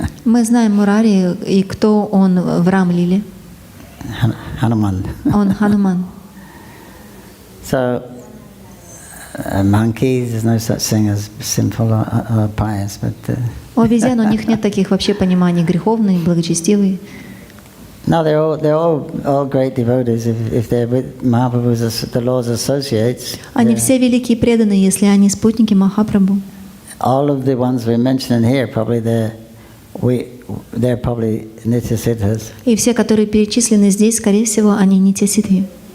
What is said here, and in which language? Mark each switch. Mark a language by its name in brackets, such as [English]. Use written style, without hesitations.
[Russian] Мы знаем Мурари и кто он в Рам-лиле. [English] Hanuman. [Russian] Он Хануман. [English] So, monkeys, there's no such thing as sinful or pious, but [Russian] У обезьян у них нет таких вообще пониманий греховный, благочестивый. [English] no, they're all great devotees if they're with Mahaprabhu's, the Lord's associates. [Russian] Они все великие преданные, если они спутники Махапрабху. [English] All of the ones we're mentioning here, probably they're probably Nityasiddhas, [Russian] И все, которые перечислены здесь, скорее всего, они не те ситхи.